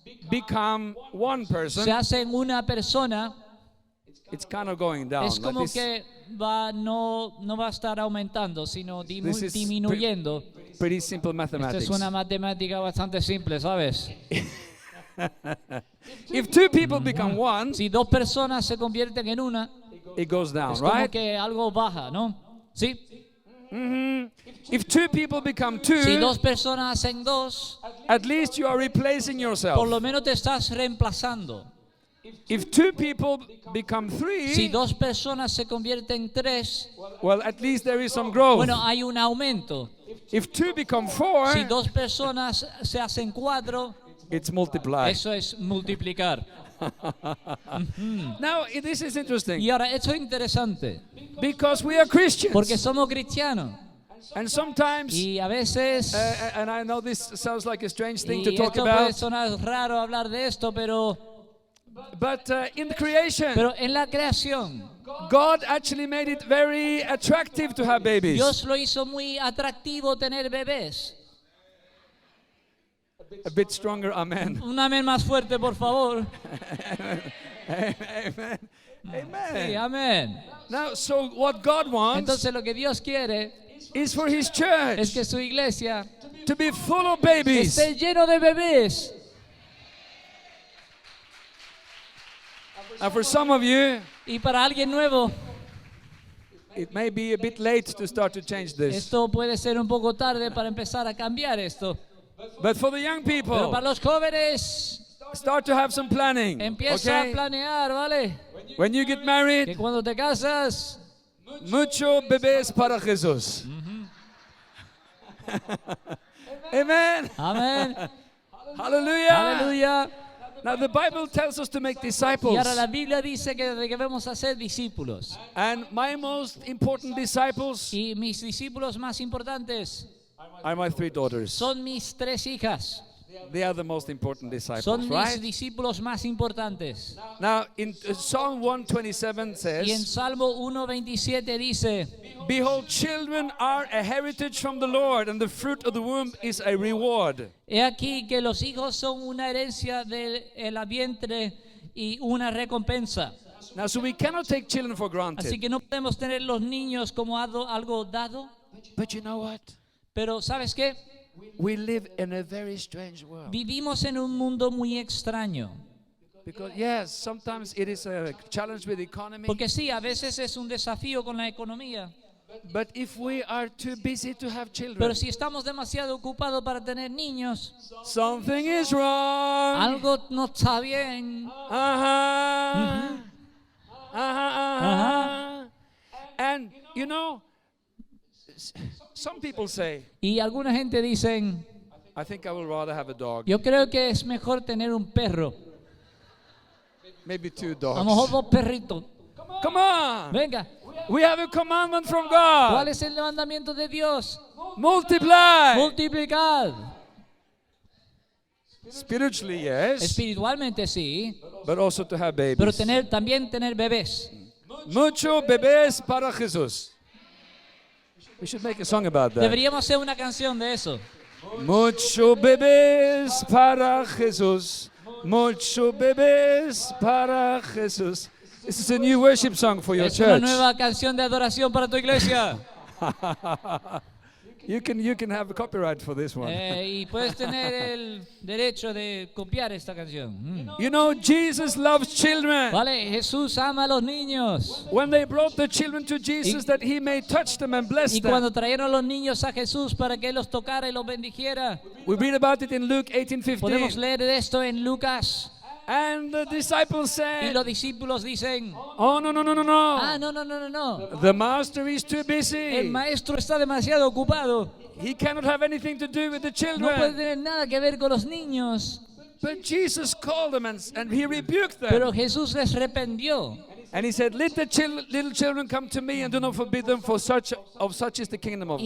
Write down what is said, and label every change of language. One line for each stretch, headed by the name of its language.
English: become one person,
Spanish: se hacen una persona,
English: it's kind of going down.
Spanish: es
English: like
Spanish: como
English: this.
Spanish: que no va a estar aumentando, sino
English: This is
Spanish: disminuyendo.
English: Pretty simple
Spanish: Esto
English: mathematics.
Spanish: es una matemática bastante simple, ¿sabes?
English: If two people become one,
Spanish: Si dos personas se convierten en una,
English: it goes down,
Spanish: es como
English: right?
Spanish: que algo baja, ¿no? ¿Sí?
English: If two people become two,
Spanish: Si dos personas hacen dos,
English: at least you are replacing
Spanish: por
English: yourself.
Spanish: lo menos te estás reemplazando.
English: If two people become
Spanish: Si
English: three,
Spanish: dos personas se convierten en tres,
English: well, at least there is some growth.
Spanish: bueno, hay un aumento.
English: If two become four,
Spanish: Si dos personas se hacen cuatro,
English: it's multiply.
Spanish: eso es multiplicar.
English: Now, this is interesting
Spanish: Y ahora, esto es interesante,
English: because we are Christians.
Spanish: porque somos cristianos.
English: And sometimes,
Spanish: Y a veces,
English: and I know this sounds like a strange thing
Spanish: y
English: to talk
Spanish: esto puede
English: about,
Spanish: sonar raro hablar de esto, pero
English: but in the creation,
Spanish: en la creación,
English: God actually made it very attractive to have babies.
Spanish: Dios lo hizo muy atractivo tener bebés.
English: A bit stronger, amen.
Spanish: Un amén más fuerte, por favor.
English: Amen.
Spanish: Sí,
English: Amen.
Spanish: amén.
English: Now, so what God wants
Spanish: Entonces lo que Dios quiere
English: is for His
Spanish: es
English: church
Spanish: que su iglesia
English: to be full of babies.
Spanish: esté lleno de bebés.
English: And for some of you,
Spanish: Y para alguien nuevo,
English: it may be a bit late to start to change this.
Spanish: esto puede ser un poco tarde para empezar a cambiar esto.
English: But for the young
Spanish: Pero
English: people,
Spanish: para los jóvenes,
English: start to have some planning.
Spanish: empieza a
English: Okay?
Spanish: planear, ¿vale?
English: When you get
Spanish: Que
English: married,
Spanish: cuando te casas, mucho bebés para Jesús.
English: Amen.
Spanish: amén,
English: Hallelujah.
Spanish: aleluya.
English: Now the Bible tells us to make
Spanish: Y
English: disciples.
Spanish: ahora la Biblia dice que debemos hacer discípulos.
English: And my most important disciples
Spanish: Y mis discípulos más importantes
English: are my 3 daughters.
Spanish: son mis 3 hijas.
English: They are the most important disciples,
Spanish: Son mis
English: right?
Spanish: discípulos más importantes.
English: Now in Psalm 127
Spanish: Y en
English: says,
Spanish: Salmo 1:27 dice,
English: behold, children are a heritage from the Lord, and the fruit of the womb is a reward.
Spanish: he aquí que los hijos son una herencia del vientre y una recompensa.
English: Now, so we cannot take children for
Spanish: Así
English: granted.
Spanish: que no podemos tener los niños como algo dado.
English: But you know what?
Spanish: Pero ¿sabes qué?
English: We live in a very strange world.
Spanish: Vivimos en un mundo muy extraño.
English: Because, yes, sometimes it is a challenge with the economy.
Spanish: Porque sí, a veces es un desafío con la economía.
English: But if we are too busy to have children,
Spanish: Pero si estamos demasiado ocupados para tener niños,
English: something is wrong.
Spanish: algo no está bien. Uh-huh. Uh-huh.
English: And, you know, some people say,
Spanish: Y alguna gente dicen,
English: I think I would rather have a dog.
Spanish: yo creo que es mejor tener un perro.
English: Maybe 2
Spanish: A lo mejor
English: dogs.
Spanish: 2 perritos.
English: Come on.
Spanish: Venga,
English: We have a commandment from
Spanish: ¿cuál
English: God.
Spanish: es el mandamiento de Dios?
English: Multiply.
Spanish: Multiplicad.
English: Spiritually, yes.
Spanish: Espiritualmente sí,
English: But also to have
Spanish: pero
English: babies.
Spanish: también tener bebés. Mucho bebés para Jesús.
English: We should make a song about that.
Spanish: Deberíamos hacer una canción de eso. Mucho bebés para Jesús. Mucho bebés para Jesús.
English: This is a new worship song for your
Spanish: Es una
English: church.
Spanish: nueva canción de adoración para tu iglesia.
English: You can have a copyright for this one.
Spanish: Y puedes tener el derecho de copiar esta canción.
English: You know, Jesus loves children.
Spanish: Vale, Jesús ama a los niños.
English: When they brought the children to Jesus, that he may touch them and bless
Spanish: Y
English: them.
Spanish: cuando trajeron a los niños a Jesús para que Él los tocara y los bendijera,
English: We read about it in Luke
Spanish: podemos
English: 18:15.
Spanish: leer de esto en Lucas.
English: And the disciples
Spanish: Y
English: said,
Spanish: los discípulos dicen,
English: oh, no.
Spanish: ah, no.
English: The master is too
Spanish: El
English: busy.
Spanish: maestro está demasiado ocupado.
English: He cannot have anything to do with the
Spanish: No puede
English: children.
Spanish: tener nada que ver con los niños.
English: But Jesus called them and he rebuked
Spanish: Pero
English: them.
Spanish: Jesús les reprendió.
English: And he said, let the little children come to me and do not forbid them, for such is the kingdom of